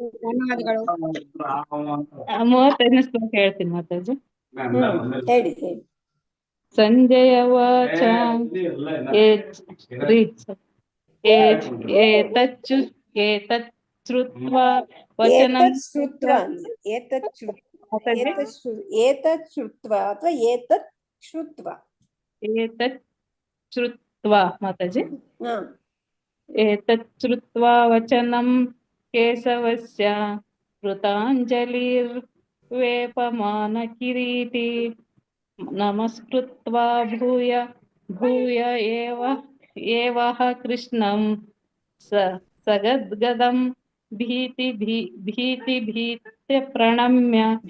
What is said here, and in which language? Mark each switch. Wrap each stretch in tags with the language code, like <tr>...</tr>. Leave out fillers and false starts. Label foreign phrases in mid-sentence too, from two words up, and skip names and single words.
<kn>ಧನ್ಯವಾದಗಳು. 35ನೇ ಶ್ಲೋಕ ಹೇಳ್ತೀನಿ ಮಾತಾಜಿ. ಹೇಳಿ ಹೇಳಿ.</kn> <sa>ಸಂಜಯ ವಾಚ ಏತಚ್ಛ್ರುತ್ವಾ ವಚನಂ ಏತತ್ ಶ್ರುತ್ವಾ ಅಥವಾ ಏತತ್ ಶ್ರುತ್ವಾ. ಏತತ್ ಶ್ರುತ್ವಾ ಮಾತಾಜಿ. ಏತತ್ ಶ್ರುತ್ವಾ ವಚನಂ ಕೇಶವಸ್ಯ ಕೃತಾಂಜಲಿರ್ವೇಪಮಾನ ಕಿರೀಟಿ ನಮಸ್ಕೃತ್ವಾ ಭೂಯ ಭೂಯ ಏವಃ ಕೃಷ್ಣಂ ಸಗದ್ಗದಂ ಭೀತ್ಯ ಪ್ರಣಮ್ಯ.</sa>